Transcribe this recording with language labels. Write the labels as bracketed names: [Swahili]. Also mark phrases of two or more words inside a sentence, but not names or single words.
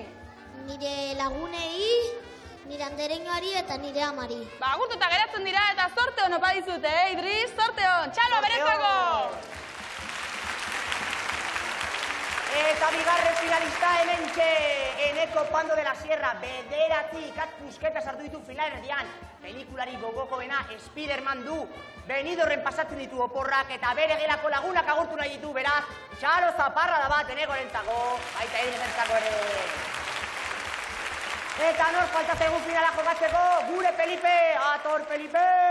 [Basque] Nire lagunei, nire andereñoari eta nire amari. Ba, agurtuta geratzen dira eta zorte hon opa dizute, Idris, zorte hon. Txalo, aberetzako! Eta bigarren finalista hementxe, Eneko Pando de la Sierra, 9 ikatpusketa sartu ditu finalerdian. Pelikulari gogokoena Spiderman du, Benidorren pasatzen ditu oporrak eta bere gelako lagunak agurtu nahi ditu, beraz, txalo zaparra da bat Enekorentzako, baita Idrisentzako ere. Eta nor falta zaigu finala jokatzeko, gure Felipe, ator Felipe!